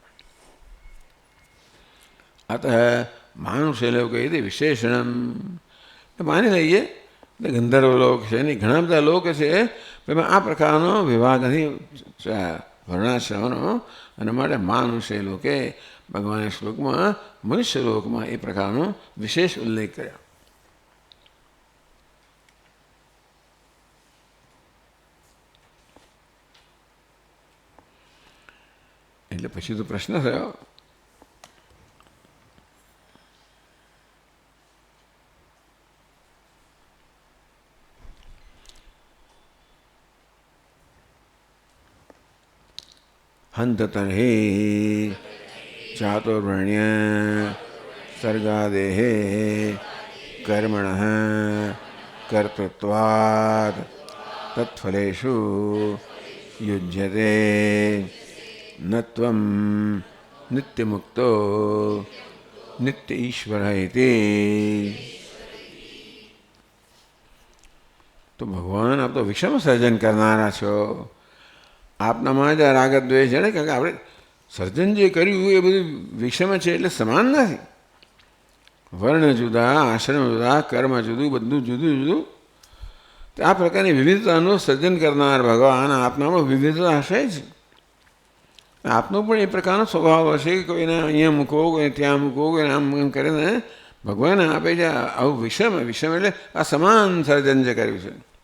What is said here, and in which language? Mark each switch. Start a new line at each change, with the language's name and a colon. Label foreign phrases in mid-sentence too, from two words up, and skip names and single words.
Gujarati: અતઃ માનુષે લોક એ વિશેષણ માની લઈએ ગંધર્વ લોક છે એની ઘણા બધા લોક છે એમાં આ પ્રકારનો વિભાગ નથી વર્ણાશ્રમનો અને માટે માનુષે લોકે ભગવાને શ્લોકમાં મનુષ્ય લોકમાં એ પ્રકારનો વિશેષ ઉલ્લેખ કર્યો એટલે પછી તો પ્રશ્ન થયો
Sanskrit: हंत तर्हि चातुर्वर्ण्य सर्गादेः कर्मणः कर्तृत्वात् तत्फलेषु युज्यते न त्वं नित्यमुक्तो नित्य ईश्वरः इति।
Gujarati: તો ભગવાન આપ તો વિષમ સર્જન કરનારા છો આપનામાં જ રાગ દ્વેષ છે ને કારણ કે આપણે સર્જન જે કર્યું એ બધું વિષમ છે એટલે સમાન નથી વર્ણ જુદા આશ્રમ જુદા કર્મ જુદું બધું જુદું જુદું તો આ પ્રકારની વિવિધતાનું સર્જન કરનાર ભગવાન આપનામાં વિવિધતા હશે જ આપનો પણ એ પ્રકારનો સ્વભાવ હશે કે કોઈને અહીંયા મૂકો કોઈને ત્યાં મૂકો કોઈને આમ કરીને ભગવાને આપે છે આવું વિષમ એટલે આ સમાન સર્જન જે કર્યું છે